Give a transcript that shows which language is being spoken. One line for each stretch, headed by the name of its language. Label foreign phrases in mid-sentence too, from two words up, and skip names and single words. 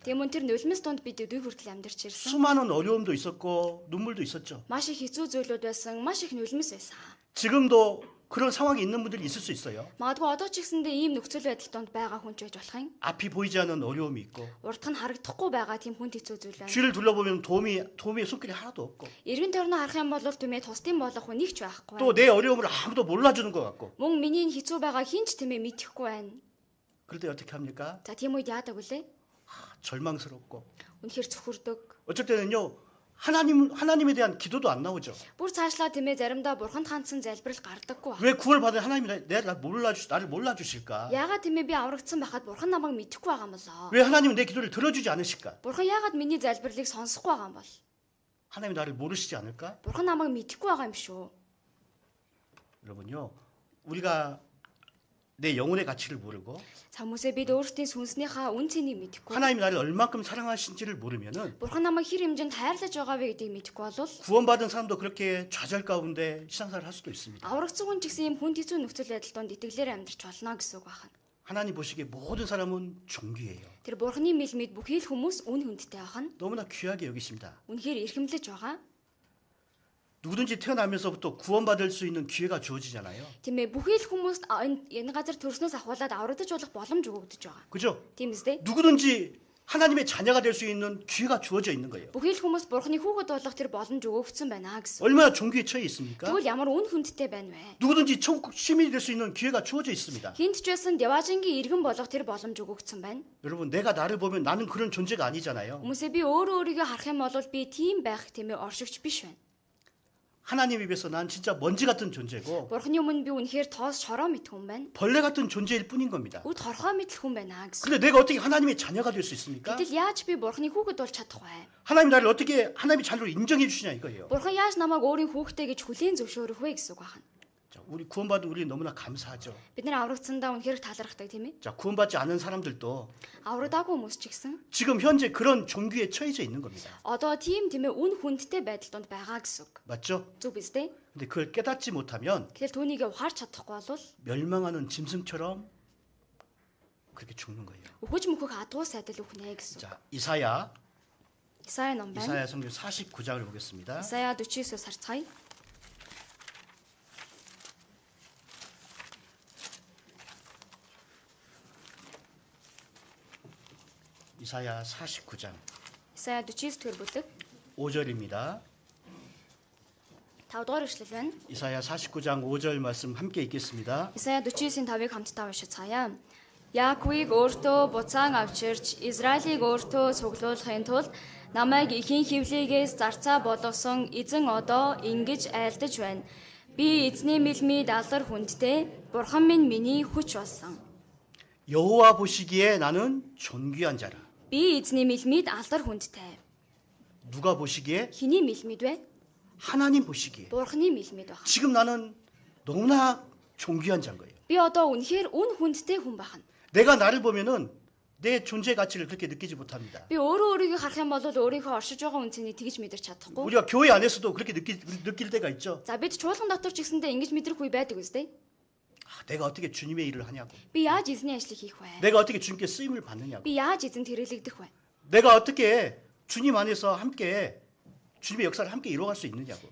Mongolian: Тийм үн тэр нулимс донд бид өдөө хүртэл амьдарч ирсэн.
Korean: 수많은 어려움도 있었고 눈물도 있었죠.
Mongolian: Маш их хэцүү зүйлүүд байсан, маш их нулимс байсан.
Korean: 지금도 그런 상황이 있는 분들이 있을 수 있어요.
Mongolian: Магадгүй одоо ч гэсэндээ ийм нөхцөл байдал донд байгаа хүн ч байж болох юм.
Korean: 앞이 보이지 않는 어려움이 있고
Mongolian: Урдх нь харагдахгүй байгаа тийм хүн хэцүү зүйл байна.
Korean: 뒤를 둘러보면 도움의 손길이 하나도 없고
Mongolian: Эргэн тойрноо харах юм бол тийм ээ тусдын болох хүн нэг ч байхгүй.
Korean: 또 내 어려움을 아무도 몰라주는 것 같고
Mongolian: Мөн миний хэцүү байгаа хинч тийм ээ мэдэхгүй байна.
Korean: 그럴 때 어떻게 합니까?
Mongolian: За тийм үед яадаг вүлээ?
Korean: 절망스럽고
Mongolian: Үнэхээр цөхөрдөг.
Korean: 어쩔 때는요 하나님에 대한 기도도 안 나오죠.
Mongolian: Бүр цаашлаа тийм ээ заримдаа бурханд хандсан залбирал гардаггүй байна.
Korean: 왜 구원받은 하나님이 나를 몰라주실까?
Mongolian: Яагаад тийм ээ би аврагдсан байхад бурхан намайг мэдэхгүй байгаа юм болоо?
Korean: 왜 하나님은 내 기도를 들어주지 않으실까?
Mongolian: Бурхан яагаад миний залбирлыг сонсохгүй байгаа юм бол?
Korean: 하나님이 나를 모르시지 않을까?
Mongolian: Бурхан намайг мэдэхгүй байгаа юм шүү.
Korean: 여러분요 우리가 내 영혼의 가치를 모르고
Mongolian: За хүмүүсээ бид өөрсдийн сүнснийхаа үн цэнийг мэдэхгүй.
Korean: 하나님이 나를 얼만큼 사랑하신지를 모르면은
Mongolian: Бурхан намайг хэр хэмжээнд хайрлаж байгаа вэ гэдгийг мэдэхгүй бол
Korean: 구원받은 사람도 그렇게 좌절 가운데 신앙생활을 할 수도 있습니다.
Mongolian: аврагдсан хүн ч гэсэн ийм хүн хэцүү нөхцөл байдал донд итгэлээр амьдрч болно гэсэн үг байна.
Korean: 하나님 보시기에 모든 사람은 존귀해요.
Mongolian: Тэр бурханы мэлмид бүхий л хүмүүс үн хүндтэй байна.
Korean: 너무나 귀하게 여기십니다.
Mongolian: Үнэхээр эрхэмлэж байгаа.
Korean: 누구든지 태어나면서부터 구원받을 수 있는 기회가 주어지잖아요.
Mongolian: Тийм ээ бүхий л хүмүүст энэ газар төрснөөс ахуулаад аврагдаж болох боломж өгөгдөж байгаа.
Korean: 그죠?
Mongolian: Тийм үстэй.
Korean: 누구든지 하나님의 자녀가 될 수 있는 기회가 주어져 있는 거예요.
Mongolian: Бүхий л хүмүүс бурханы хүүхэд болох тэр боломж өгөгдсөн байна гэсэн.
Korean: 얼마나 존귀에 처해 있습니까?
Mongolian: Тэгвэл ямар үн хүндтэй байна вэ?
Korean: 누구든지 천국 시민이 될 수 있는 기회가 주어져 있습니다.
Mongolian: Хинт ч байсан Деважингийн иргэн болох тэр боломж өгөгдсөн байна.
Korean: 여러분 내가 나를 보면 나는 그런 존재가 아니잖아요.
Mongolian: Хүмүүсээ би өөрийгөө харах юм бол би тийм байх тийм ээ оршигч биш байна.
Korean: 하나님 입에서 난 진짜 먼지 같은 존재고
Mongolian: Бурханы өмнө би үнэхээр тоос шороо мэт хүн байна.
Korean: 벌레 같은 존재일 뿐인 겁니다.
Mongolian: Үд хорхоо мэт хүн байна гэсэн.
Korean: 근데 내가 어떻게 하나님의 자녀가 될 수 있습니까?
Mongolian: Гэтэл яаж би бурханы хүүхэд болж чадах вэ?
Korean: 하나님 나를 어떻게 하나님의 자녀로 인정해 주시냐 이거예요.
Mongolian: Бурхан яаж намайг өөрийн хүүхдээ гэж хүлээн зөвшөөрөх вэ гэсэн үг байна.
Korean: 자, 우리 구원받은 우리 너무나 감사하죠.
Mongolian: Бид нар аврагдсандаа үнэхээр талархдаг тийм ээ.
Korean: 자, 구원받지 않은 사람들도
Mongolian: Аврагдаагүй хүмүүс ч гэсэн
Korean: 지금 현재 그런 종교에 처해져 있는 겁니다.
Mongolian: одоо тийм ээ үн хүндтэй байдал донд байгаа гэсэн үг.
Korean: 맞죠?
Mongolian: Зүг биз дээ?
Korean: 근데 그걸 깨닫지 못하면
Mongolian: Тэгэхээр түүнийг ухаарч чадахгүй бол
Korean: 멸망하는 짐승처럼 그렇게 죽는 거예요.
Mongolian: өхөж мөхөх адуу сайдал үхнэ гэсэн.
Korean: 자, 이사야
Mongolian: Исая ном байна.
Korean: 이사야 성경 49장을 보겠습니다.
Mongolian: Исая 49-өөс харцгаая.
Korean: 이사야 49장
Mongolian: Исая 49-р бүлэг
Korean: 5절입니다.
Mongolian: 5 дугаар эшлэл байна.
Korean: 이사야 49장 5절 말씀 함께 읽겠습니다.
Mongolian: Исая 49-ийн 5-ыг хамтдаа уншицгаая. Яаковыг өөртөө буцаан авчирч, Израилийг өөртөө цуглуулахын тулд намайг ихийн хөвлийгээс зарцаа болгосон эзэн одоо ингэж айлдаж байна. Би эзний мэлмид алдар хүндтэй, бурхан минь миний хүч болсон.
Korean: 여호와 보시기에 나는 존귀한 자라.
Mongolian: Би эзний мэлмид алдар хүндтэй.
Korean: 누가 보시기에?
Mongolian: Хэний мэлмид вэ?
Korean: 하나님 보시기에.
Mongolian: Бурханы мэлмид байна.
Korean: 지금 나는 너무나 존귀한 자인 거예요.
Mongolian: Би одоо үнэхээр үн хүндтэй хүн байна.
Korean: 내가 나를 보면은 내 존재 가치를 그렇게 느끼지 못합니다.
Mongolian: Би өөрийгөө харах юм бол өөрийнхөө оршиж байгаа үнцнийг тэгж мэдэрч чадахгүй.
Korean: 우리가 교회 안에서도 그렇게 느낄 때가 있죠.
Mongolian: За бид чуулган дотор ч гэсэндээ ингэж мэдрэх үе байдаг үстэй.
Korean: 내가 어떻게 주님의 일을 하냐고.
Mongolian: Би яаж эзний ажлыг хийх вэ?
Korean: 내가 어떻게 주님께 쓰임을 받느냐고.
Mongolian: Би яаж эзэнт хэрэглэгдэх вэ?
Korean: 내가 어떻게 주님 안에서 함께 주님의 역사를 함께 이루어갈 수 있느냐고.